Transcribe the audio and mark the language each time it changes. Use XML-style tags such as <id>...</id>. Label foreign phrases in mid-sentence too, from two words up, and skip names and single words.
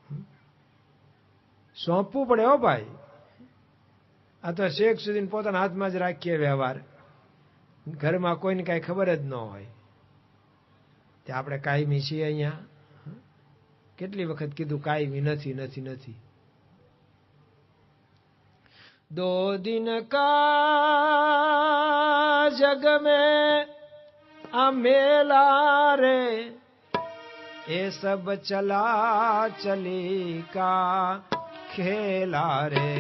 <gu>સોંપવું પડે હો ભાઈ. આ તો શેખ સુધી પોતાના હાથમાં જ રાખીએ વ્યવહાર, ઘરમાં કોઈને કાંઈ ખબર જ ન હોય. તે આપણે કાયમી છીએ અહીંયા. કેટલી વખત કીધું કાયમી નથી નથી નથી.</gu> <hi>दो दिन का जग में आ मेला रे, ये सब चला चली का खेला रे.</hi>